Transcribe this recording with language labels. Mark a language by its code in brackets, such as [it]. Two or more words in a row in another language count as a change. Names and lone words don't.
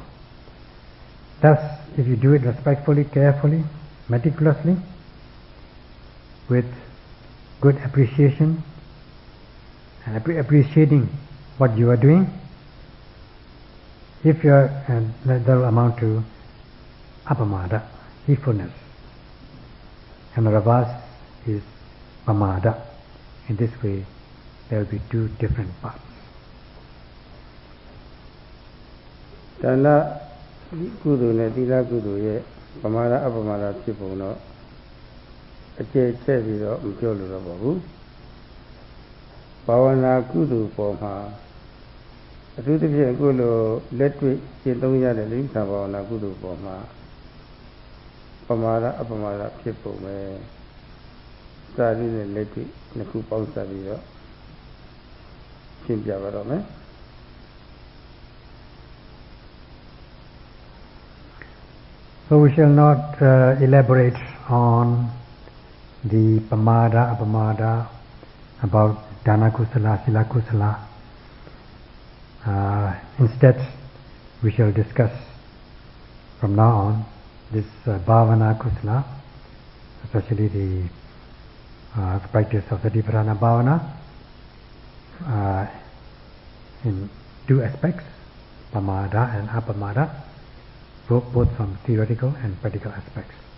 [en] Thus, if you do it respectfully, carefully, meticulously, with good appreciation and appreciating what you are doing, if you are, that will amount to apamada, heedfulness, and the reverse is pamada. In this way, there will be two different paths. [my] Dana kudu ne tila kudu ye pamada apamada ဖြစ်ပုံတော့အကျယ်ကျက်ပြီးတော့မပြော လို့တော့ပါဘူးဘာဝနာကုသိုလ်ပေါ်မှာအထူးသဖြင့်အခုလိုလက်တွေ့ရှင်းသုံးရတဲ့လိမ္မာဘာဝနာကုသိုလ်ပေါ်မှာပမာဒအပမာဒဖြစ်ပုံပဲစာရင်းနဲ့လက်တွေ့နှစ်ခုပေါင်းစပ်ပြီးတော့ရှင်းပြပါတော့မယ် [en] So we shall not elaborate on the pamada, apamada, about dana kusala, sila kusala. Instead, we shall discuss from now on this bhavana kusala, especially the practice of Satipatthana bhavana in two aspects, pamada and apamada, both from theoretical and practical aspects.